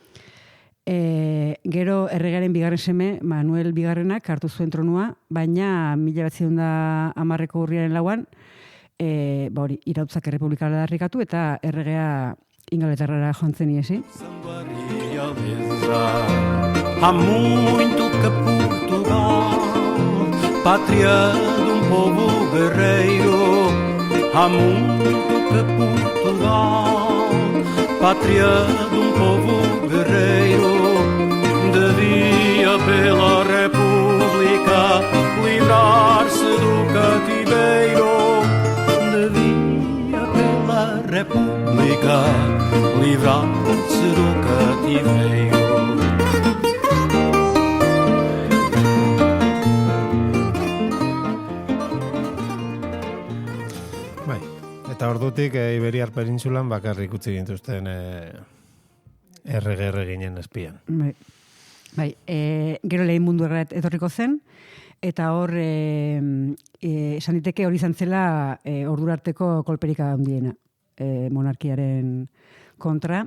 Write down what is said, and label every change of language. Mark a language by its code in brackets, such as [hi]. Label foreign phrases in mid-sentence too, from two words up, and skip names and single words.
[eu] Gero erregearen bigarren seme, Manuel Bigarrenak hartu zuen tronua, baina 1910ko urriaren lauan, irautzak errepublikara darrikatu eta erregea Ingalaterrara joan zen iesi. [pt] realeza. Há muito que Portugal, pátria de um povo guerreiro. Há muito que Portugal, pátria de um povo guerreiro, devia pela República livrar-se do cativeiro. Devia pela República livrar-se do cativeiro. [eu] Eta ordutik Iberiar Penintsulan bakarrik utzi gintuzten errege ginen espian. Bai, gero lehen mundu gerra etorriko zen, eta hor esan diteke hori izan zela ordurarteko kolperika handiena monarkiaren kontra.